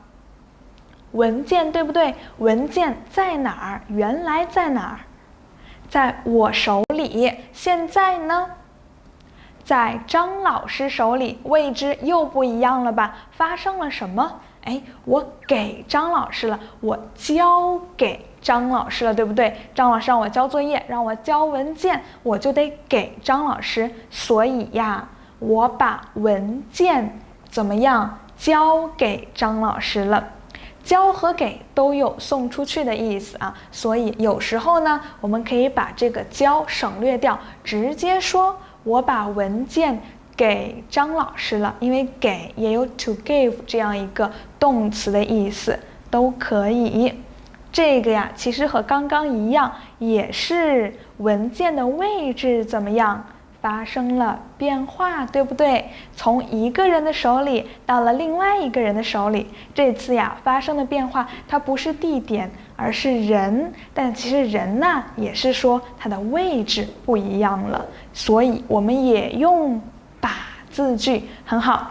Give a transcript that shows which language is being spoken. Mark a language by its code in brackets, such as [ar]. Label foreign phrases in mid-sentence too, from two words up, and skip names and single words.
[zh] 文件，對不對？文件在哪兒？原來在哪兒？在我手裡。現在呢？在張老師手裡，位置又不一樣了吧？發生了什麼？哎，我給張老師了，我交給張老師了，對不對？張老師讓我交作業，讓我交文件，我就得給張老師。所以呀，我把文件怎麼樣？交給張老師了。交和給都有送出去的意思啊，所以有時候呢，我們可以把這個交省略掉，直接說我把文件給張老師了，因為給也有 [en] to give [zh] 這樣一個動詞的意思，都可以。這個呀，其實和剛剛一樣，也是文件的位置怎麼樣？發生了變化，對不對？從一個人的手裡到了另外一個人的手裡，這次呀發生的變化，它不是地點，而是人。但其實人呢，也是說它的位置不一樣了，所以我們也用把字句，很好。